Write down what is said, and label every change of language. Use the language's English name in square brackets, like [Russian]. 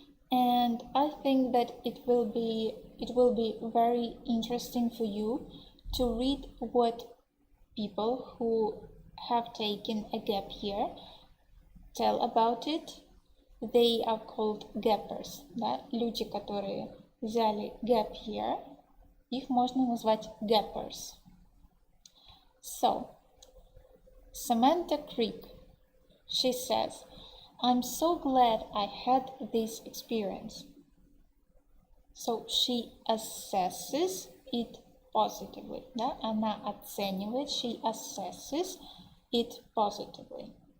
[English] And I think that it will be very interesting for you to read what people who have taken a gap year tell about it. They are called gappers. [Russian] Да? Люди, которые взяли gap year, их можно назвать gappers. [English] So, Samantha Creek, she says, I'm so glad I had this experience. So she assesses it positively. [Russian] Да? Она оценивает, [English] she assesses it positively.